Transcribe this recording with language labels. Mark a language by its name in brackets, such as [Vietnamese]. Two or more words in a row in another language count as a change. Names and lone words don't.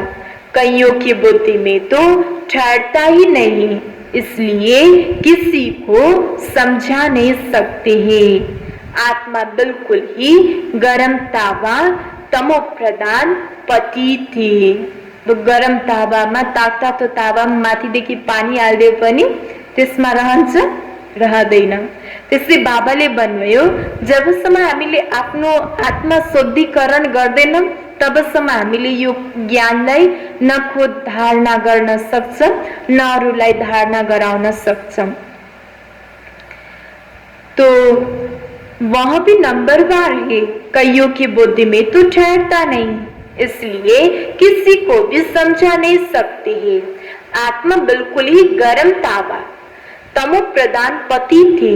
[Hindi] कईयों की बुद्धि में तो ठहरता ही नहीं, इसलिए किसी को समझा नहीं सकते हैं। आत्मा बिल्कुल ही गरम तावा, तमो प्रधान पति थी। [Nepali] तो गरम तावामा तातो तावामा माथिदेखि पानी हाल्दिए पनि त्यसमा रहँदैन। त्यसले बाबाले भन्नुभयो जबसम्म हामीले आफ्नो आत्मा शुद्धिकरण गर्दैनौं तबसम्म हामीले यो ज्ञानलाई न खुद धारणा गर्न सक्छौं न अरूलाई धारणा गराउन सक्छौं। [Hindi] तो वह भी नंबरवार है। कईयों की बुद्धि में तो ठहरता नहीं, इसलिए किसी को भी समझा नहीं सकते हैं। आत्मा बिल्कुल ही गर्म तावा, तमो प्रधान पति थे।